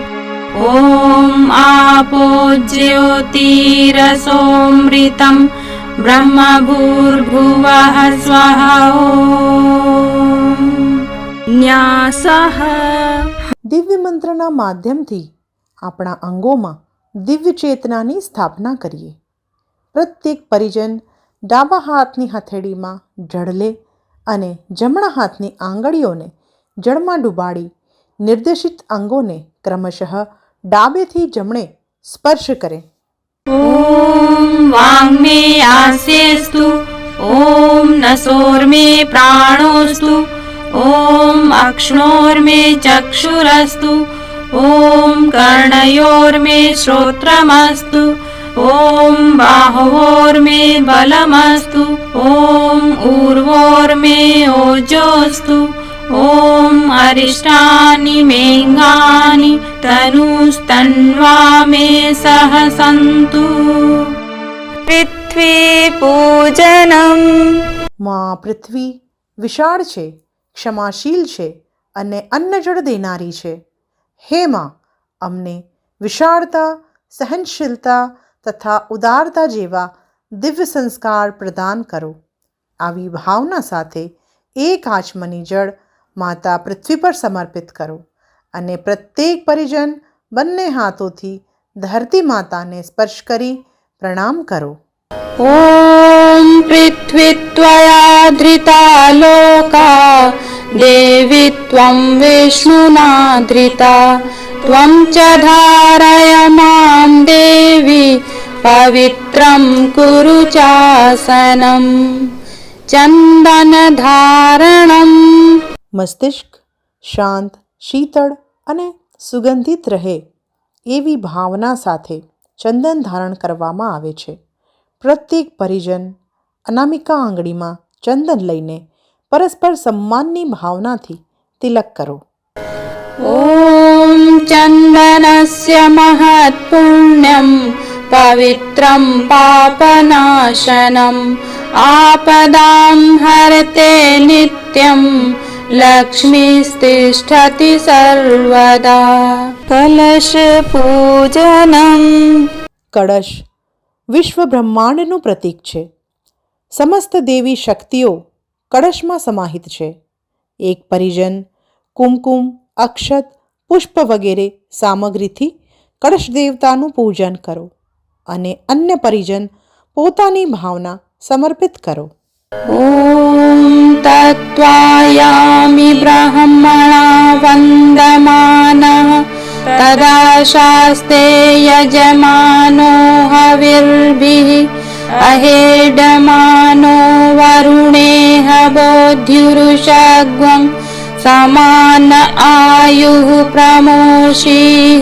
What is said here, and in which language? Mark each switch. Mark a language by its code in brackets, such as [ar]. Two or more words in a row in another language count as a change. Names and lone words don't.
[sa] ॐ आपो ज्योतिरसोऽमृतं ब्रह्मभूर्भुवः स्वः। ॐ न्यासः। [gu] દિવ્ય મંત્રના માધ્યમથી આપણા અંગોમાં દિવ્ય ચેતનાની સ્થાપના કરીએ. પ્રત્યેક પરિજન ડાબા હાથની હથેળીમાં જળ લે અને જમણા હાથની આંગળીઓને જળમાં ડૂબાડી નિર્દેશિત અંગોને ક્રમશઃ ડાબેથી જમણે સ્પર્શ કરે. [sa] ॐ वाङ्मे आस्येस्तु ॐ नसोर्मे प्राणोस्तु ॐ अक्ष्णोर्मे चक्षुरस्तु ॐ कर्णयोर्मे श्रोत्रमस्तु ॐ बाहोर्मे बलमस्तु ॐ ऊर्वोर्मे ओजोस्तु ॐ अरिष्टानि मेऽङ्गानि तनुस्तन्वा मे सह सन्तु। पृथ्वी पूजनम्। [gu] માં પૃથ્વી વિશાળ છે, ક્ષમાશીલ છે અને અન્ન જળ દેનારી છે. હે માં, અમને વિશાળતા, સહનશીલતા તથા ઉદારતા જેવા દિવ્ય સંસ્કાર પ્રદાન કરો. આવી ભાવના સાથે એક આચમની જળ માતા પૃથ્વી પર સમર્પિત કરો અને પ્રત્યેક પરિજન બંને હાથોથી ધરતી માતાને સ્પર્શ કરી પ્રણામ કરો. [sa] ॐ पृथ्वी त्वया धृता लोका देवी त्वं विष्णुना धृता त्वं च धारय मां देवी पवित्रं कुरु चासनं चन्दन धारणम्। [gu] મસ્તિષ્ક શાંત, શીતળ અને સુગંધિત રહે એવી ભાવના સાથે ચંદન ધારણ કરવામાં આવે છે. પ્રત્યેક પરિજન અનામિકા આંગળીમાં ચંદન લઈને પરસ્પર સન્માનની ભાવનાથી તિલક કરો. [sa] ॐ चन्दनस्य महत्पुण्यं पवित्रं पापनाशनम् आपदां हरते नित्यं लक्ष्मीस्तिष्ठति सर्वदा। कलश पूजनम्। [gu] કળશ વિશ્વ બ્રહ્માંડનું પ્રતીક છે. સમસ્ત દેવી શક્તિઓ કળશમાં સમાહિત છે. એક પરિજન કુમકુમ, અક્ષત, પુષ્પ વગેરે સામગ્રીથી કળશ દેવતાનું પૂજન કરો અને અન્ય પરિજન પોતાની ભાવના સમર્પિત કરો. [sa] ॐ तत्त्वायामि ब्रह्मणा वन्दमानः तदा शास्ते यजमानो हविर्भिः अहेडमानो वरुणेह बोध्युरुषग्वं समान आयुः प्रमोषीः।